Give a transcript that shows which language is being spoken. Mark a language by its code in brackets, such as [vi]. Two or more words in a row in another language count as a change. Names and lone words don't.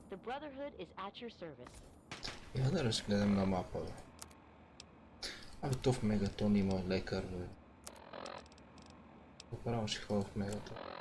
[en] Brotherhood is at your service. [bg] Я да разгледам на мапове. Али то в Мегатон има лекар, бе. Направо ще ходя в Мегатон.